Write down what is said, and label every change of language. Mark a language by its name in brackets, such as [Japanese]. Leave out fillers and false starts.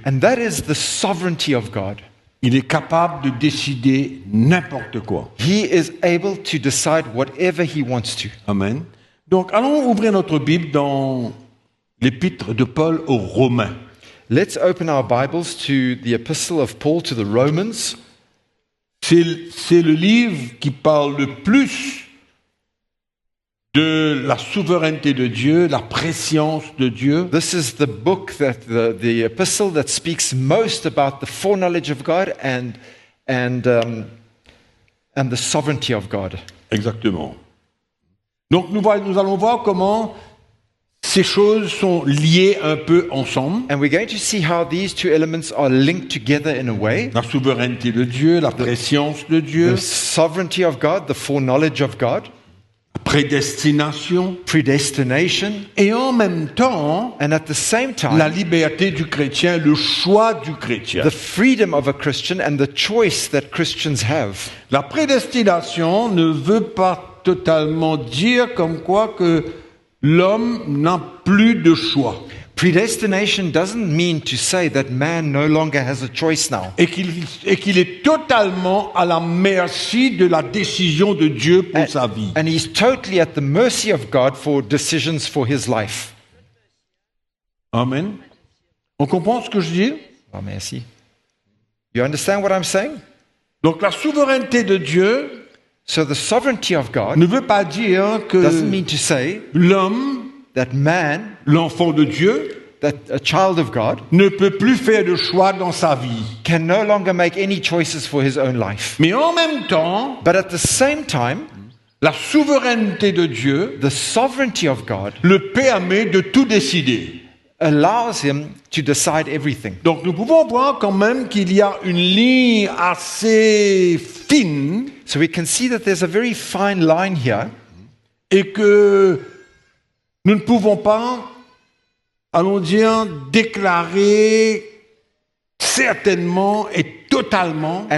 [English] And that is the sovereignty of God. [French] Il est capable de décider n'importe quoi. [English] He is able to decide whatever he wants to. Amen. [French] Donc, allons ouvrir notre Bible dans l'épître de Paul aux Romains. [English] Let's open our Bibles to the epistle of Paul to the Romans. [French] C'est le livre qui parle le plus de la souveraineté de Dieu, la préscience de Dieu. [English] This is the book that the epistle that speaks most about the foreknowledge of God and the sovereignty of God. [French] Exactement. Donc nous allons voir comment ces choses sont liées un peu ensemble. [English] And we're going to see how these two elements are linked together in a way. [French] La souveraineté de Dieu, la préscience de Dieu, [English] The sovereignty of God, the foreknowledge of God, [French] la prédestination, [English] predestination, [French] et en même temps, [English] and at the same [French] la [English] time, [French] liberté du chrétien, le choix du chrétien. [English] the freedom of a Christian and the choice that Christians have. [French] La prédestination ne veut pas totalement dire comme quoi que l'homme n'a plus de choix [English] Predestination doesn't mean to say that man no longer has a choice now. [French] et qu'il est totalement à la merci de la décision de Dieu pour sa vie. [English] And he's totally at the mercy of God for decisions for his life. [French] Amen. On comprend ce que je dis? Oh, merci. [English] You understand what I'm saying? [French] Donc la souveraineté de Dieu [English] So the sovereignty of God [French] ne veut pas dire que [English] doesn't mean to say [French] l'homme, [English] that man, [French] l'enfant de Dieu, [English] that a child of God, [French] ne peut plus faire de choix dans sa vie. [English] can no longer make any choices for his own life. [French] Mais en même temps, [English] But at the same time, [French] la souveraineté de Dieu [English] the sovereignty of God [French] le permet de tout décider. [English] allows him to decide everything. [French] Donc nous pouvons voir quand même qu'il y a une ligne assez fine [English] So we can see that there's a very fine line here, [French] et que nous ne pouvons pas, allons dire, déclarer certainement et totalement